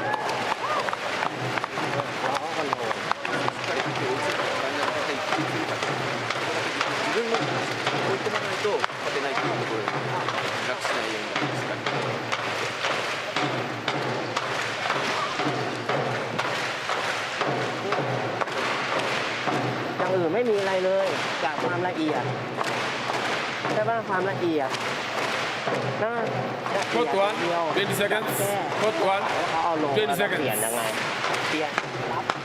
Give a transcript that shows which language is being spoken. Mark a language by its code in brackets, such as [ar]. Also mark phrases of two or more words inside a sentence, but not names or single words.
[th] รอเขาคอนโทรล [ja] 自分も追い込まないと勝てないというところで楽しないようになりますから。 [th] อย่างอื่นไม่มีอะไรเลยจากความละเอียดใช่ป่ะความละเอียดนะ [en] Hot one, 20 seconds. Hot one, [th] เขาเอาลง [en] 20 seconds. [th] เปลี่ยนยังไงเปลี่ยนรับ